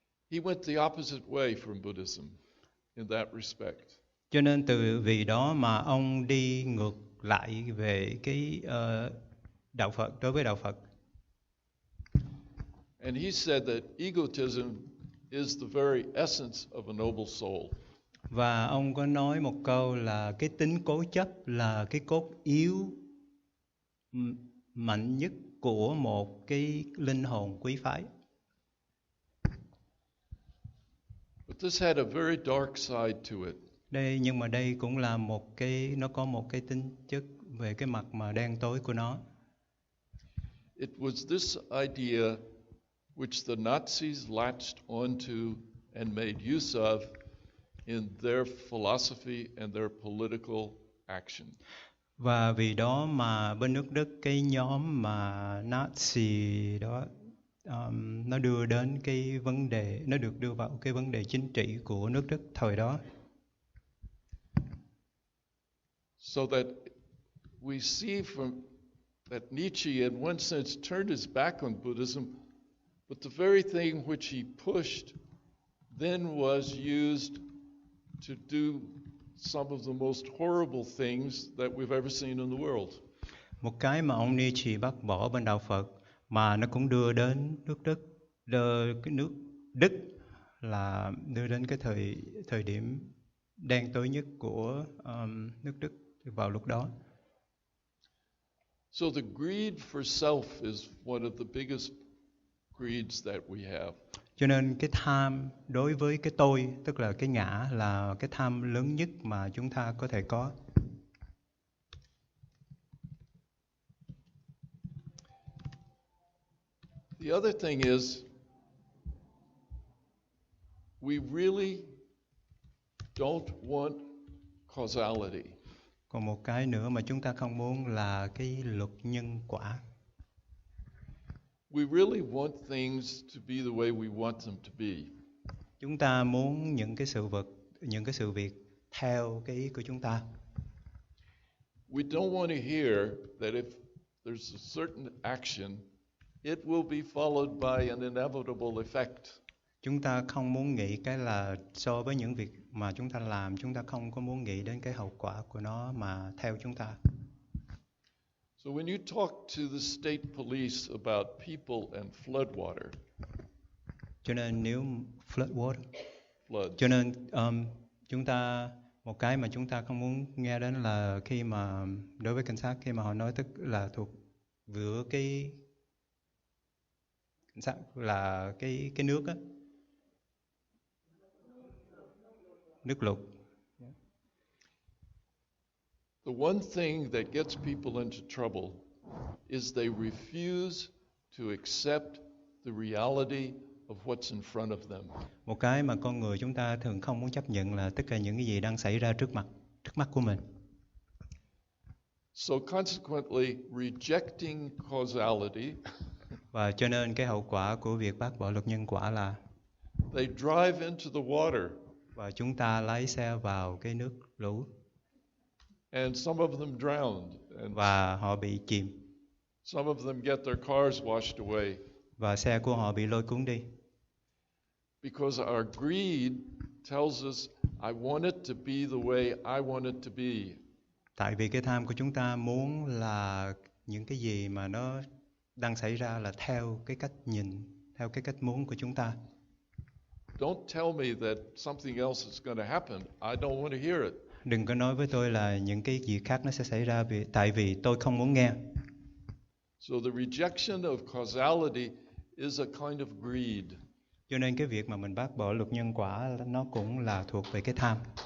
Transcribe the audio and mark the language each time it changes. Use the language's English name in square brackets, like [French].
[English] He went the opposite way from Buddhism in that respect. [Vietnamese] Cho nên từ vì đó mà ông đi ngược lại về cái đạo Phật, đối với đạo Phật. [English] And he said that egotism is the very essence of a noble soul. [Vietnamese] Và ông có nói một câu là cái tính cố chấp là cái cốt yếu mạnh nhất của một cái linh hồn quý phái. [English] But this had a very dark side to it. [Vietnamese] Nhưng mà đây cũng là nó có một cái tính chất về cái mặt mà đen tối của nó. [English] It was this idea which the Nazis latched onto and made use of in their philosophy and their political action. [Vietnamese] Và vì đó mà bên nước Đức cái nhóm mà Nazi đó nó đưa đến cái vấn đề, nó được đưa vào cái vấn đề chính trị của nước Đức thời đó. [English] So that we see from that Nietzsche in one sense turned his back on Buddhism, but the very thing which he pushed then was used to do some of the most horrible things that we've ever seen in the world. [Vietnamese] Một cái mà ông Nietzsche bác bỏ bên đạo Phật mà nó cũng đưa đến nước Đức, cái nước Đức là đưa đến cái thời điểm đen tối nhất của nước Đức vào lúc đó. [English] So the greed for self is one of the biggest greeds that we have. [Vietnamese] Cho nên cái tham đối với cái tôi, tức là cái ngã, là cái tham lớn nhất mà chúng ta có thể có. [English] The other thing is, we really don't want causality. [Vietnamese] Còn một cái nữa mà chúng ta không muốn là cái luật nhân quả. [English] We really want things to be the way we want them to be. [Vietnamese] Chúng ta muốn những cái sự việc theo cái ý của chúng ta. [English] We don't want to hear that if there's a certain action, it will be followed by an inevitable effect. [Vietnamese] Chúng ta không muốn nghĩ cái là so với những việc mà chúng ta làm, chúng ta không có muốn nghĩ đến cái hậu quả của nó mà theo chúng ta. [English] So when you talk to the state police about people and flood water, [Vietnamese] Cho nên nếu flood, [English] floods, [Vietnamese] cho nên chúng ta một cái mà chúng ta không muốn nghe đến là khi mà đối với cảnh sát khi mà họ nói tức là thuộc giữa cái cảnh sát là cái nước á, nước lụt. [English] the one thing that gets people into trouble is they refuse to accept the reality of what's in front of them. [Vietnamese] Một cái mà con người chúng ta thường không muốn chấp nhận là tất cả những cái gì đang xảy ra trước mắt của mình. [English] So consequently, rejecting causality, [Vietnamese] Và cho nên cái hậu quả của việc bác bỏ luật nhân quả là [English] they drive into the water, [Vietnamese] và chúng ta lái xe vào cái nước lũ [English] and some of them drowned, and [Vietnamese] và họ bị chìm [English] some of them get their cars washed away [Vietnamese] và xe của họ bị lôi cuốn đi. [English] because our greed tells us, I want it to be the way I want it to be. [Vietnamese] Tại vì cái tham của chúng ta muốn là những cái gì mà nó đang xảy ra là theo cái cách nhìn, theo cái cách muốn của chúng ta. [English] Don't tell me that something else is going to happen. I don't want to hear it. [Vietnamese] Đừng có nói với tôi là những cái gì khác nó sẽ xảy ra tại vì tôi không muốn nghe. [English] So the rejection of causality is a kind of greed. [Vietnamese] Cho nên cái việc mà mình bác bỏ luật nhân quả nó cũng là thuộc về cái tham.